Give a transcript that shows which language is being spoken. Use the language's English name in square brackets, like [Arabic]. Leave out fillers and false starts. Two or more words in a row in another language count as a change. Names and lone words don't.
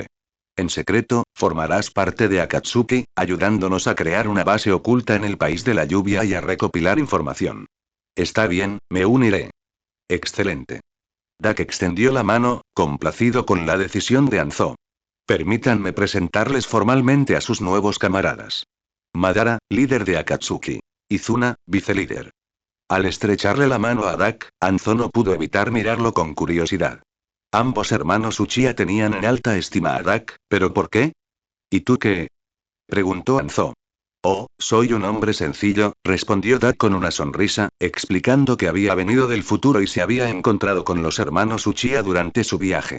[Spanish] En secreto, formarás parte de Akatsuki, ayudándonos a crear una base oculta en el país de la lluvia y a recopilar información. Está bien, me uniré. Excelente. Dak extendió la mano, complacido con la decisión de Anzo. Permítanme presentarles formalmente a sus nuevos camaradas. Madara, líder de Akatsuki. Izuna, vicelíder. Al estrecharle la mano a Dak, Anzo no pudo evitar mirarlo con curiosidad. Ambos hermanos Uchiha tenían en alta estima a Dak, ¿pero por qué? ¿Y tú qué? Preguntó Anzo. Oh, soy un hombre sencillo, respondió Dak con una sonrisa, explicando que había venido del futuro y se había encontrado con los hermanos Uchiha durante su viaje.